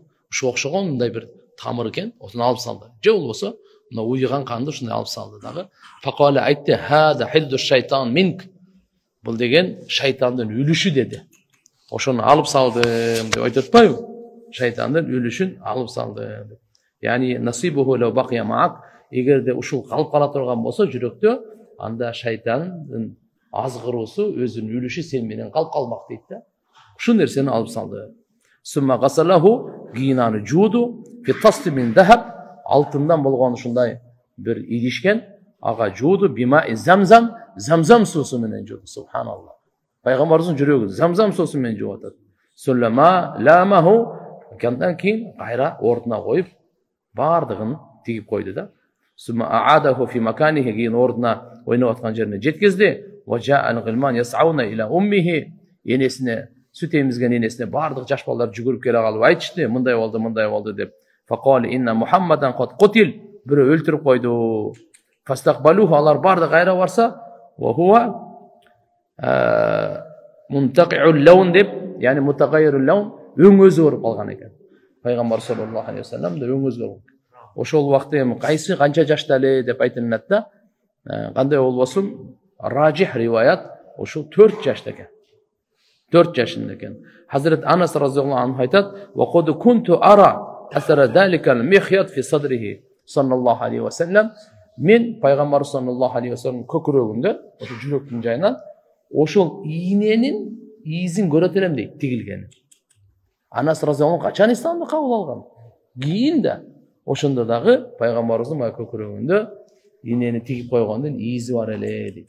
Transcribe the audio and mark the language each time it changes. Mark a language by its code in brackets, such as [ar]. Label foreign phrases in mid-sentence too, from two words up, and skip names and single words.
[ky] Ошо окшогон мындай бир тамыр экен, осуну алып салды. Жок болбосо мына уюган канды ушундай алып салды дагы. [ar] Факала айтты: "هذا حظ الشيطان منك." [ky] Бул деген шайтандын үлүшү деди. ошону алып салдым деп айтып атпайбы? Шайтандын үлүшүн алып салдым деп. [ar] يعني نصيبه لو بقي معك, [ky] эгерде ушул калып кала турган болсо жүрөктө, анда шайтандын азгыруусу өзүнүн үлүшү сен менен калып калмак дейт да. Ушул нерсени алып салды. [ar] ثم غسله, [ky] кийин аны жууду, [ar] في طست من ذهب, [ky] алтындан болгон ушундай бир идишкен, ага жууду, [ar] بماء زمزم, [ky] замзам суусу менен жууду. Субханаллах. Пайгамбарыбыздын жүрөгү замзам суусу менен жууп атат. [ar] ثم لأمه, [ky] андан кийин кайра ордуна коюп, бардыгын тигип койду да. [ar] ثم أعاده في مكانه, [ky] кийин ордуна ойноп аткан жерине жеткизди. [ar] وجاء الغلمان يسعون إلى أمه, [ky] энесине, сүт эмизген энесине бардык жаш балдар жүгүрүп келе калып айтышты, мындай болду деп. [ar] فقالوا إن محمدا قد قتل, [ky] бирөө өлтүрүп койду. [ar] فاستقبلوه, [ky] алар барды кайра барса, [ar] وهو منتقع اللون деп, يعني متغير اللون, [ky] өң өзү ооруп калган экен. Пайгамбар [ar] صلى الله عليه وسلم [ky] да өң өзгөргөн. Ошол убакта эми кайсы канча жашта эле деп айтылат да. Кандай болбосун, Рajih риваят ошол 4 жашта экен. 4 жашында экен. Hazret Anas [ar] رضي الله عنه [ky] айтат: [ar] "وقد كنت أرى أثر ذلك المخيط في صدره صلى الله عليه وسلم." [ky] Мен пайгамбар [ar] صلى الله عليه وسلم [ky] көкүрөгүндө, ошо жүрөктүн жайынан ошол ийненин ийизин көрөт элем дейт, тигилгени. Анас разияллаху качан исламды кабыл алган? Кийин да ошондо дагы пайгамбарыбыздын көкүрөгүндө ийнени тигип койгондун ийизи бар эле дейт.